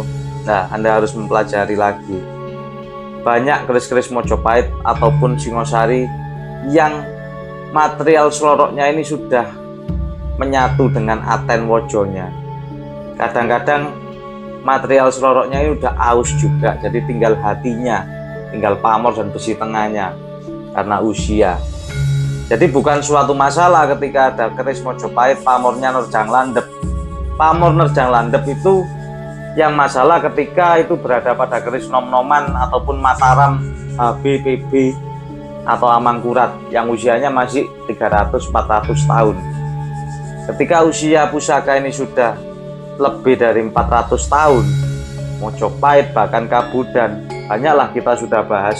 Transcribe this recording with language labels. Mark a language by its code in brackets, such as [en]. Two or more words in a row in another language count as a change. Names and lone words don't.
[id] Nah, Anda harus mempelajari lagi. Banyak keris-keris Mojopahit ataupun Singosari yang material seloroknya ini sudah menyatu dengan aten wojonya. Kadang-kadang material seloroknya ini udah aus juga, jadi tinggal hatinya, tinggal pamor dan besi tengahnya karena usia. Jadi bukan suatu masalah ketika ada keris Mojopahit pamornya nerjang landep. Pamor nerjang landep itu yang masalah ketika itu berada pada keris nom-noman ataupun Mataram, HB, atau Amangkurat yang usianya masih 300-400 tahun. Ketika usia pusaka ini sudah lebih dari 400 tahun, Mojopahit bahkan Kabudan, banyaklah kita sudah bahas.